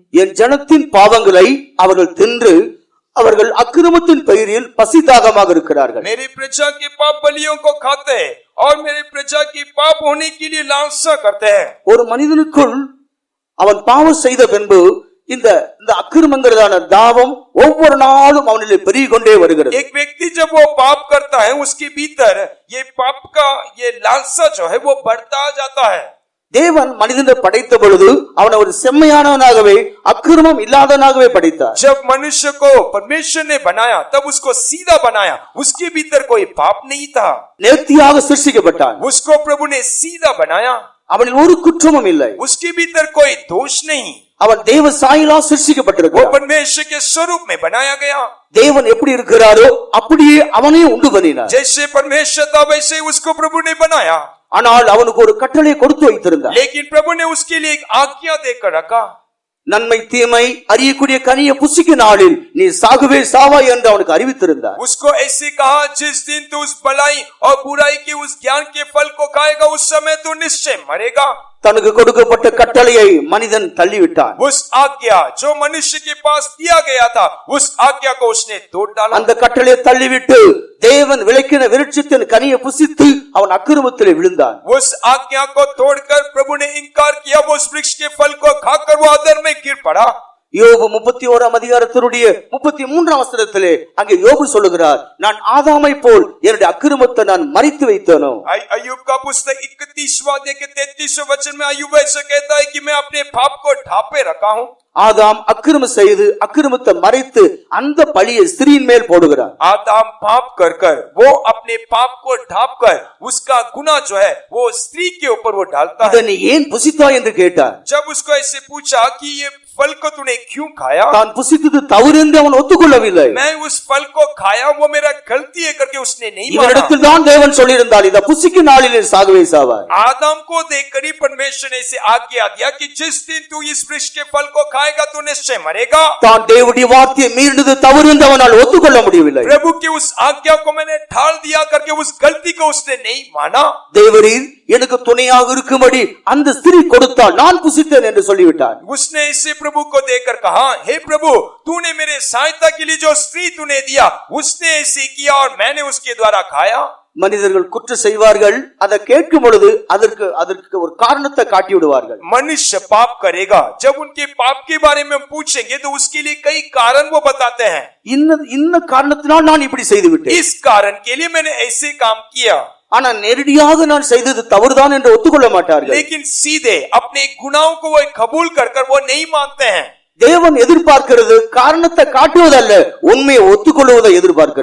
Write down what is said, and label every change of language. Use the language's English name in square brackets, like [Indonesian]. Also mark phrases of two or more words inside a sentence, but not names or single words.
[Tamil] என் ஜனத்தின் பாவங்களை அவர்கள் தின்று அவர்கள் அக்கிரமத்தின் பெயரில் பசிதாகமாக இருக்கிறார்கள். [Hindi] मेरी प्रजा के पाप बलियों को खाते हैं और मेरी प्रजा की पाप होने के लिए लालसा करते हैं. [Tamil] ஒரு மனிதனுக்குள் அவன் பாவம் செய்த பின்பு இந்த அக்கிரமங்கிறதான தாவம் ஒவ்வொரு நாளும் அவனிலே பெருகிக் கொண்டே வருகிறது. [Hindi] एक व्यक्ति जब वो पाप करता है उसके भीतर ये पाप का ये लालसा जो है वो बढ़ता जाता है. [Tamil] தேவன் மனிதனை படைத்த பொழுது அவனை ஒரு செம்மையானவனாகவே அக்கிரமம் இல்லாதவனாகவே படைத்தார். [Hindi] जब मनुष्य को परमेश्वर ने बनाया तब उसको सीधा बनाया, उसके भीतर कोई पाप नहीं था. [Tamil] நேர்த்தியாக சிருஷ்டிக்கப்பட்டான். [Hindi] उसको प्रभु ने सीधा बनाया, [Tamil] அவனில் ஒரு குற்றமும் இல்லை. [Hindi] उसके भीतर कोई दोष नहीं. [Tamil] அவன் தேவ சாயலால் [Hindi] वो [Tamil] சிருஷ்டிக்கப்பட்டிருக்கிறான். [Hindi] परमेश्वर के स्वरूप में बनाया गया. [Tamil] தேவன் எப்படி இருக்கிறாரோ அப்படியே அவனே உண்டு பண்ணினார். [Hindi] जैसे परमेश्वर था वैसे उसको प्रभु ने बनाया. [Tamil] ஆனால் அவனுக்கு ஒரு கட்டளை கொடுத்து வைத்திருந்தார். [Hindi] लेकिन प्रभु ने उसके लिए एक आज्ञा देकर रखा. [Tamil] நன்மை தீமை அறியக்கூடிய கனியை புசிக்கும் நாளில் நீ சாகவே சாவாய் என்று அவனுக்கு அறிவித்திருந்தார். [Hindi] उसको ऐसे कहा, जिस दिन तू उस भलाई और बुराई के उस ज्ञान के फल को खाएगा उस समय तू निश्चय मरेगा. [Tamil] தனக்கு கொடுக்கப்பட்ட கட்டளையை மனிதன் தள்ளிவிட்டான். [Hindi] उस आज्ञा जो मनुष्य के पास दिया गया था उस आज्ञा को उसने तोड़ डाला. [Tamil] அந்த கட்டளையை தள்ளிவிட்டு தேவன் விளக்கின விருட்சத்தின் கனியை புசித்து அவன் அக்கிரமத்திலே விழுந்தான். [Hindi] उस आज्ञा को तोड़कर प्रभु ने इनकार किया, वो उस वृक्ष के फल को खाकर वो अधर्म में गिर पड़ा. [Tamil] யோபு 31 அதிகாரத்தினுடைய 33 வசனத்திலே அங்கே யோபு சொல்லுகிறார், நான் ஆதாமை போல் என்னுடைய அக்கிரமத்தை நான் மறைத்து வைத்தேனோ. [Hindi] अय्यूब का पुस्तक 31वां अध्याय के 33वें वचन में अय्यूब ऐसा कहता है कि मैं अपने पाप को ढांपे रखा हूं. [Tamil] ஆதாம் அக்கிரமம் செய்து அக்கிரமத்தை மறைத்து அந்த பழியை ஸ்திரீயின் மேல் போடுகிறார். [Hindi] आदम पाप कर कर वो अपने पाप को ढांप कर उसका गुनाह जो है वो स्त्री के ऊपर वो डालता है. [Tamil] இதை நீ ஏன் புசித்தாய் என்று கேட்டார். [Hindi] जब उसको ऐसे पूछा कि ये फल को तूने क्यों खाया, [Tamil] தான் புசித்தது தவறு என்று அவன் ஒத்துக்கொள்ளவில்லை. [Hindi] मैं उस फल को खाया वो मेरा गलती है करके उसने नहीं माना. [Tamil] இவனிடத்தில் தான் தேவன் சொல்லியிருந்தார், இதை புசிக்கும் நாளிலே சாகவே சாவாய். [Hindi] आदम को देखकर ही परमेश्वर ने इसे आज्ञा दिया कि जिस दिन तू इस वृक्ष के फल को खाएगा तू निश्चय मरेगा. [Tamil] தான் தேவனுடைய வார்த்தையை மீறினது தவறு என்று அவனால் ஒத்துக்கொள்ள முடியவில்லை. [Hindi] प्रभु की उस आज्ञा को मैंने ठाल दिया करके उस गलती को उसने नहीं माना. [Tamil] தேவரீர் எனக்கு துணையாக இருக்கும்படி அந்த ஸ்திரீ கொடுத்தால் நான் புசித்தேன் என்று சொல்லிவிட்டார். [Hindi] उसने इसे प्रभु को देकर कहा, हे प्रभु तूने मेरे सहायता के लिए जो स्त्री तूने दिया उसने ऐसे किया और मैंने उसके द्वारा खाया. [Tamil] மனிதர்கள் குற்றம் செய்வார்கள், அதை கேட்கும் பொழுது அதற்கு ஒரு காரணத்தை காட்டி விடுவார்கள். [Hindi] मनुष्य पाप करेगा, जब उनके पाप के बारे में पूछेंगे तो उसके लिए कई कारण वो बताते हैं. [Tamil] இன்ன காரணத்தினால் நான் இப்படி செய்து விட்டேன், [Hindi] इस कारण के लिए मैंने ऐसे काम किया. [Tamil] ஆனா நேரடியாக நான் செய்தது தவறுதான் என்று ஒத்துக்கொள்ள மாட்டார்கள். [Hindi] लेकिन सीधे अपने गुनाहों को वो कबूल कर वो नहीं मानते हैं. [Tamil] தேவன் எதிர்பார்க்கிறது காரணத்தை காட்டுவதல்ல, உண்மையை ஒத்துக்கொள்வதை எதிர்பார்க்கிறது.